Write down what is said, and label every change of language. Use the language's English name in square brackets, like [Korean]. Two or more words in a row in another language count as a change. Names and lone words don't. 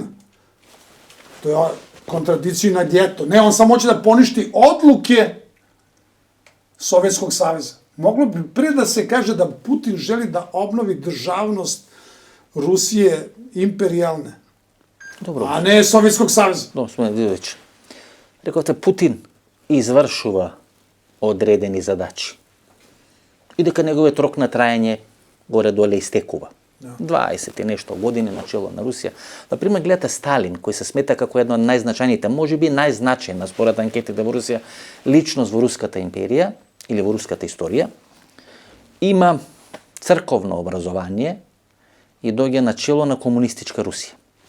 [Serbian] To je kontradikcija na djeto. Ne, on samo hoće da poništi odluke Sovjetskog saveza. Moglo bi pre da se kaže da Putin želi da obnovi državnost Rusije imperijalne, a ne Sovjetskog saveza. Dobro, smo Vidović. [Macedonian] Рековте, Путин извршува одредени задачи. И дека неговиот рок на трајање горе-доле истекува. 20 и нешто години на чело на Русија. Например, гледате Сталин, кој се смета како една од најзначајните, можеби најзначајна според анкетите во Русија, личност во Руската империја или во руската историја, има црковно образование и доѓа на чело на комунистичка Русија.